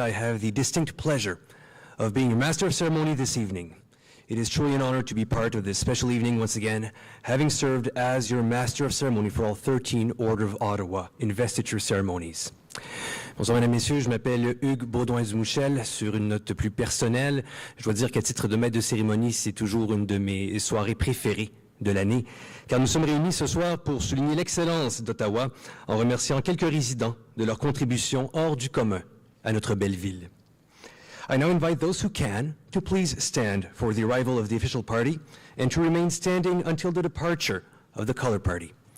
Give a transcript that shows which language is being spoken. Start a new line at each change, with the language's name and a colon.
English: I have the distinct pleasure of being your Master of Ceremony this evening. It is truly an honor to be part of this special evening once again, having served as your Master of Ceremony for all 13 Order of Ottawa investiture ceremonies.
French: Bonsoir mesdames, messieurs, je m'appelle Hugues Baudouin-Dumouchel. Sur une note plus personnelle, je dois dire qu'à titre de maître de cérémonie, c'est toujours une de mes soirées préférées de l'année, car nous sommes réunis ce soir pour souligner l'excellence d'Ottawa en remerciant quelques résidents de leur contribution hors du commun à notre belle ville.
English: I now invite those who can to please stand for the arrival of the official party and to remain standing until the departure of the color party.